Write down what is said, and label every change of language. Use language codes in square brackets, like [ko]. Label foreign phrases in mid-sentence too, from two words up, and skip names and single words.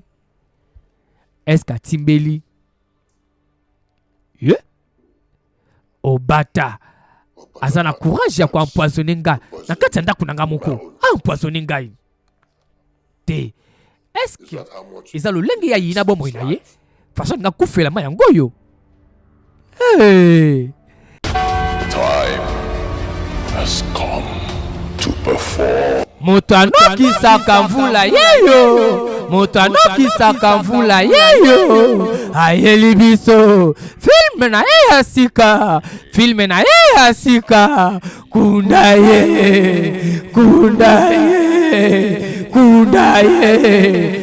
[fr] Est-ce qu'Atimbeli [ln] Obata azana courage ya empoisonner nga na kati ya ndako na nga moko empoisonner ngai te. [fr] Est-ce que [ln] eza lolenge ya yina bomoi na ye façon nga kufelama yango oyo? [en] Hey. Time has come to perform. [ln] Moto anokisaka mvula yeyo, moto anokisaka mvula yeyo, ayeli biso filme na ye ya sika, filme na ye ya sika, kunda ye, kunda ye, kunda ye.